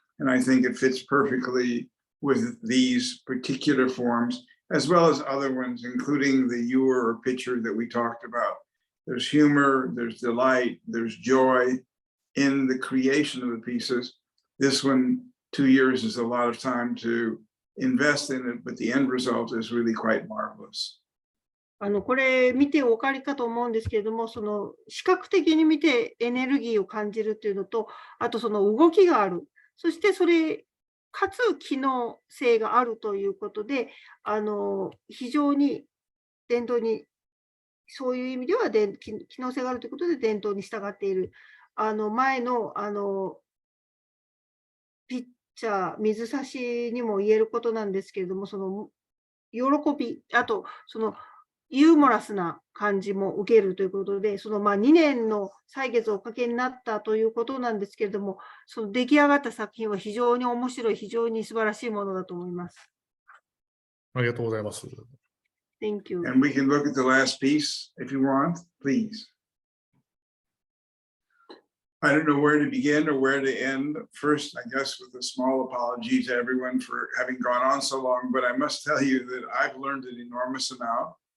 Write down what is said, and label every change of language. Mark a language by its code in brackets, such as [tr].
[en] And I think it fits perfectly with these particular forms, as well as other ones, including the ewer or pitcher that we talked about. There's humor, there's delight, there's joy in the creation of the pieces. This one, 2 years is a lot of time to invest in it, but the end result is really quite marvelous. [ja] これ見てお分かりかと思うんですけれども、その視覚的に見てエネルギーを感じるっていうのと、あとその動きがある。そしてそれ、かつ機能性があるということで、非常に伝統に、そういう意味では機能性があるということで伝統に従っている。前の、ピッチャー、水差しにも言えることなんですけれども、その喜び、あとそのユーモラスな感じも受けるということで、その2年の歳月をおかけになったということなんですけれども、その出来上がった作品は非常に面白い、非常に素晴らしいものだと思います。ありがとうございます。 [en] Thank you. And we can look at the last piece if you want, please. I don't know where to begin or where to end. First, I guess with a small apology to everyone for having gone on so long, but I must tell you that I've learned an enormous amount.